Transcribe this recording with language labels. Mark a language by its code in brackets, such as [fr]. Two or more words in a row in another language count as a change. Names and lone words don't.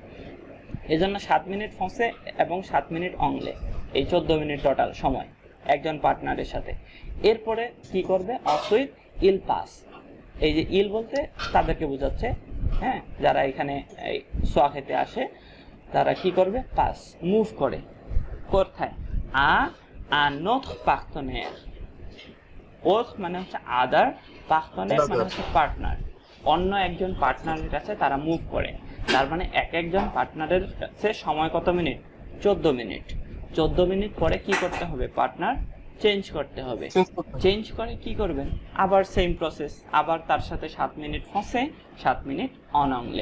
[bn] এই জন্য 7 মিনিট ফ্রান্সে এবং 7 মিনিট অংলে, এই 14 মিনিট টোটাল সময় একজন পার্টনারের সাথে। এরপরে কি করবে, [fr] ensuite ils passent, [bn] এই যে ইল বলতে তাদেরকে বোঝাচ্ছে, হ্যাঁ, যারা এখানে সোয়াখেতে আসে তারা কি করবে, পাস, মুভ করে কোথায়, [fr] un autre partenaire, [bn] autre মানে হচ্ছে আদার, পার্টনার মানে হচ্ছে পার্টনার, অন্য একজন পার্টনারের কাছে তারা মুভ করে। তার মানে একজন পার্টনারের কাছে সময় কত মিনিট, 14 মিনিট। 14 মিনিট পরে কি করতে হবে, পার্টনার চেঞ্জ করতে হবে। চেঞ্জ করে কি করবেন, আবার সেম প্রসেস, আবার তার সাথে 7 মিনিট ফ্রান্সে, 7 মিনিট [fr] en anglais.